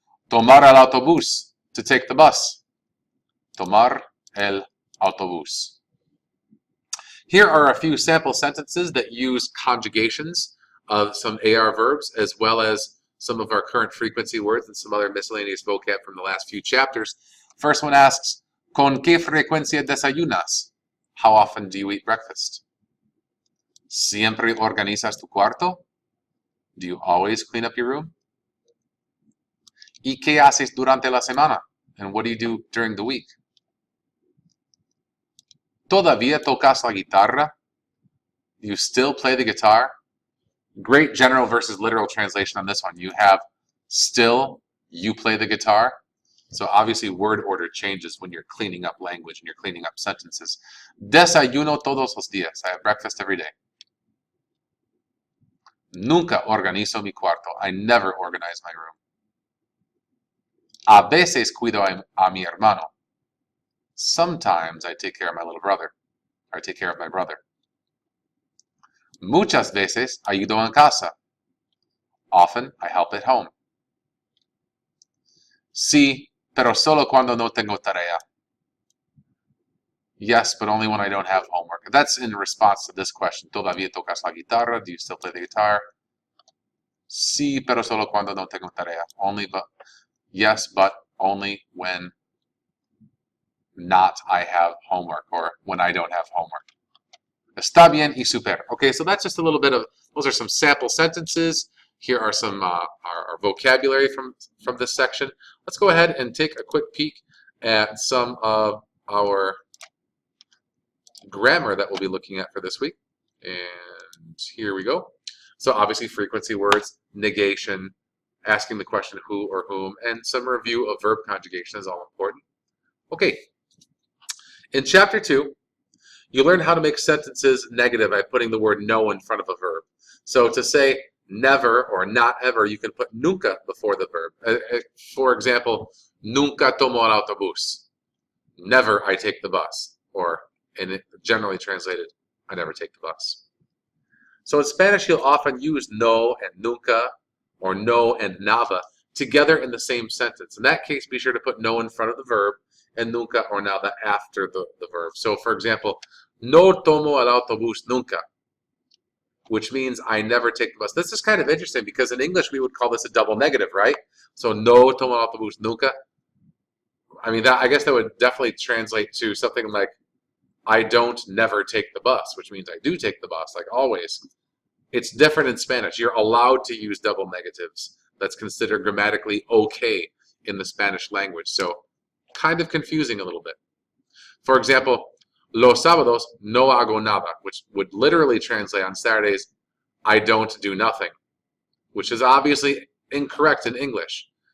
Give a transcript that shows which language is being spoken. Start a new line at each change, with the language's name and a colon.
Spanish: Tomar el autobús,
English: to take the bus.
Spanish: Tomar el autobús.
English: Here are a few sample sentences that use conjugations of some AR verbs, as well as some of our current frequency words and some other miscellaneous vocab from the last few chapters. First one asks,
Spanish: ¿Con qué frecuencia desayunas?
English: How often do you eat breakfast?
Spanish: ¿Siempre organizas tu cuarto?
English: Do you always clean up your room?
Spanish: ¿Y qué haces durante la semana?
English: And what do you do during the week?
Spanish: ¿Todavía tocas la guitarra?
English: Do you still play the guitar? Great general versus literal translation on this one. You have still, you play the guitar. So obviously word order changes when you're cleaning up language and you're cleaning up sentences.
Spanish: Desayuno todos los días.
English: I have breakfast every day.
Spanish: Nunca organizo mi cuarto.
English: I never organize my room.
Spanish: A veces cuido a mi hermano.
English: Sometimes I take care of my little brother. Or I take care of my brother.
Spanish: Muchas veces ayudo en casa.
English: Often I help at home.
Spanish: Sí, pero solo cuando no tengo tarea.
English: Yes, but only when I don't have homework. That's in response to this question.
Spanish: ¿Todavía tocas la guitarra?
English: Do you still play the guitar?
Spanish: Sí, pero solo cuando no tengo tarea.
English: Yes, but only when not I have homework, or when I don't have homework.
Spanish: Está bien y super.
English: Okay, so that's just a little bit of, those are some sample sentences. Here are some our vocabulary from this section. Let's go ahead and take a quick peek at some of our grammar that we'll be looking at for this week. And here we go. So obviously frequency words, negation, asking the question who or whom, and some review of verb conjugation is all important. Okay. In chapter 2, you learn how to make sentences negative by putting the word no in front of a verb. So to say never or not ever, you can put nunca before the verb. For example,
Spanish: nunca tomo el autobús.
English: Never I take the bus. Or generally translated, I never take the bus. So in Spanish, you'll often use no and nunca, or no and nada, together in the same sentence. In that case, be sure to put no in front of the verb, and nunca or nada after the verb. So for example,
Spanish: no tomo el autobús nunca.
English: which means I never take the bus. This is kind of interesting because in English we would call this a double negative, right?
Spanish: So no tomo el autobús nunca.
English: I mean, I guess that would definitely translate to something like I don't never take the bus, which means I do take the bus, like always. It's different in Spanish. You're allowed to use double negatives. That's considered grammatically okay in the Spanish language. So kind of confusing a little bit. For example,
Spanish: los sábados no hago nada,
English: which would literally translate on Saturdays, I don't do nothing, which is obviously incorrect in English.